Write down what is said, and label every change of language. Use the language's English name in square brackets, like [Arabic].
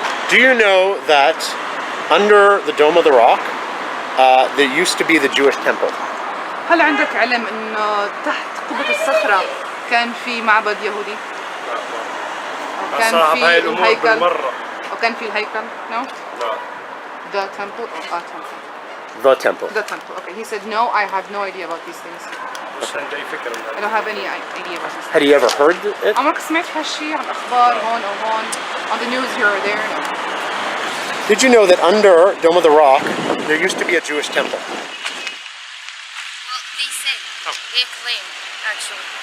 [English] Do you know that under the Dome of the Rock, there used to be the Jewish temple? [Arabic] هل عندك علم انه تحت قبة الصخرة كان في معبد يهودي؟ وكان في الهيكل؟ وكان في الهيكل؟ [English] No? No. The temple? Oh, temple. The temple. The temple. Okay, he said no, I have no idea about these things. I don't have any idea about these things. Had you ever heard it? [Arabic] عمرك سمعت هالشيء عن الأخبار هون أو هون [English] on the news here or there? No. Did you know that under Dome of the Rock, there used to be a Jewish temple? Well, they say, they claim, actually.